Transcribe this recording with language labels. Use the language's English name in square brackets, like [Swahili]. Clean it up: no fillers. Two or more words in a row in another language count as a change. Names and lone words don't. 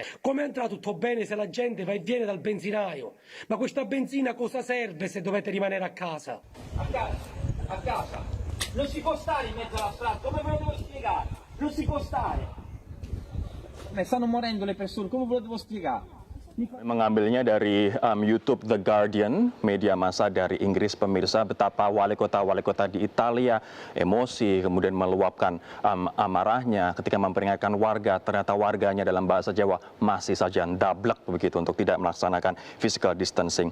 [Italian] Come andrà tutto bene se la gente va e viene dal benzinaio? Ma questa benzina cosa serve se dovete rimanere a casa? A casa, a casa. Non si può stare in mezzo alla strada, come ve lo devo spiegare? Non si può stare. Stanno morendo le persone, come ve lo devo spiegare? [Indonesian] Mengambilnya dari YouTube The Guardian, media massa dari Inggris, pemirsa, betapa wali kota di Italia emosi, kemudian meluapkan amarahnya ketika memperingatkan warga, ternyata warganya dalam bahasa Jawa masih saja ndablek begitu untuk tidak melaksanakan [English] physical distancing.